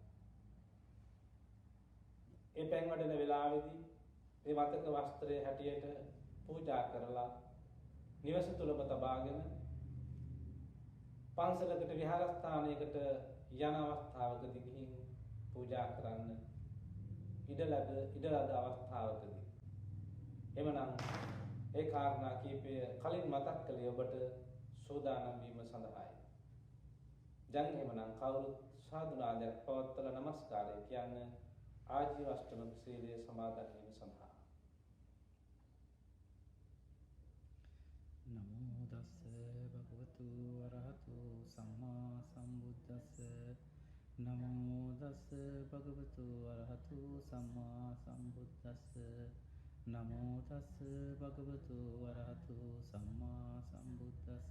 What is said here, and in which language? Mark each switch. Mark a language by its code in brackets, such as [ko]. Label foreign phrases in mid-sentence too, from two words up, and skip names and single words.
[si] ඒ පෙන් වඩන වෙලාවේදී මේ මතක වස්ත්‍රය හැටියට පූජා කරලා නිවස තුලම තබාගෙන පන්සලකට විහාරස්ථානයකට යන අවස්ථාවකදී ගිහින් පූජා කරන්න ඉඩ ලද අවස්ථාවකදී එමනම් ඒ කාරණා කීපය කලින් මතක් කළේ ඔබට සූදානම් වීම සඳහායි. දැන් එමනම් කවුරුත් සාදුනාදයක් පවත්වලා නමස්කාරය කියන්නේ ආජීව අෂ්ටමක සීලය සමාදන් වීම සඳහා. [pi] නමෝ තස්ස භගවතු වරහතු සම්මා සම්බුද්දස්ස නමෝ තස්ස භගවතු වරහතු සම්මා සම්බුද්දස්ස නමෝ තස්ස භගවතු වරහතු සම්මා සම්බුද්දස්ස